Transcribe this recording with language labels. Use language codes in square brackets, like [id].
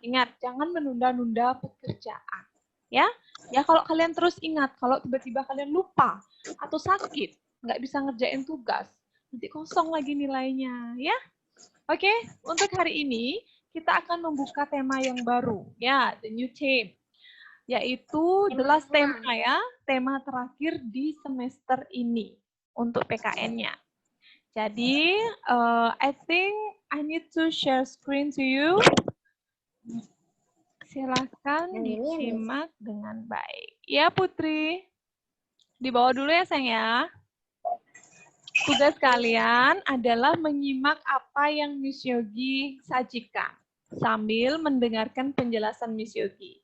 [id] Ingat, jangan menunda-nunda pekerjaan. Ya, kalau kalian terus ingat, kalau tiba-tiba kalian lupa atau sakit, nggak bisa ngerjain tugas, nanti kosong lagi nilainya, ya. Oke, untuk hari ini kita akan membuka tema yang baru, ya, [en] the new theme, [id] yaitu the last tema ya, tema terakhir di semester ini untuk PKN-nya. Jadi, [en] I think I need to share screen to you. [id] Silakan disimak dengan baik. Ya, Putri. Dibawa dulu ya, sayang ya. Tugas kalian adalah menyimak apa yang Miss Yogi sajikan sambil mendengarkan penjelasan Miss Yogi.